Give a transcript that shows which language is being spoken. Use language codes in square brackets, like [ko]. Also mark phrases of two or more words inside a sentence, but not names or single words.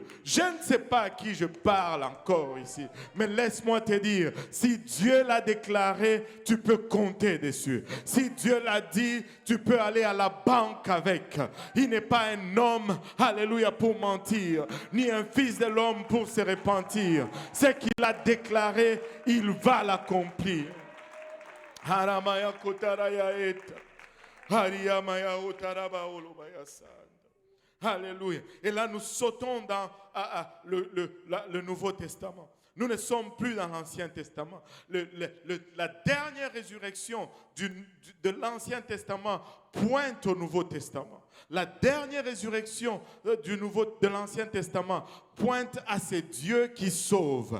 [fr] Je ne sais pas à qui je parle encore ici, mais laisse-moi te dire, si Dieu l'a déclaré, tu peux compter dessus. Si Dieu l'a dit, tu peux aller à la banque avec. Il n'est pas un homme, alléluia, pour mentir, ni un fils de l'homme pour se repentir. Ce qu'il a déclaré, il va l'accomplir. Haramaya kotaraya eta. Hariyamaya otaraba olobayasa. Alléluia. Et là, nous sautons dans le Nouveau Testament. Nous ne sommes plus dans l'Ancien Testament. La dernière résurrection de l'Ancien Testament pointe au Nouveau Testament. La dernière résurrection de l'Ancien Testament pointe à ces dieux qui sauvent.